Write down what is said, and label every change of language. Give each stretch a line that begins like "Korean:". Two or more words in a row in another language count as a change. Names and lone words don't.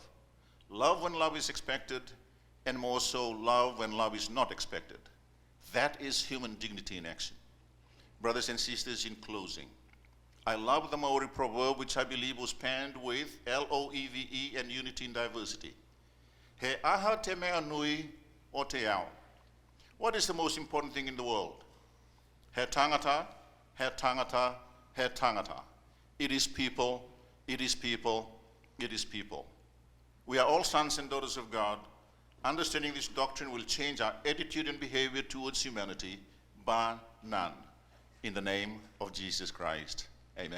English: Love when love is expected, and more so, love when love is not expected. That is human dignity in action. Brothers and sisters, in closing, I love the Maori proverb, which I believe was penned with L-O-E-V-E and unity in diversity.
Māori: He aha te mea nui o te ao.
English: What is the most important thing in the world?
Māori: He tangata, he tangata, he tangata.
English: It is people, it is people, it is people. We are all sons and daughters of God. Understanding this doctrine will change our attitude and behavior towards humanity, bar none. In the name of Jesus Christ, amen.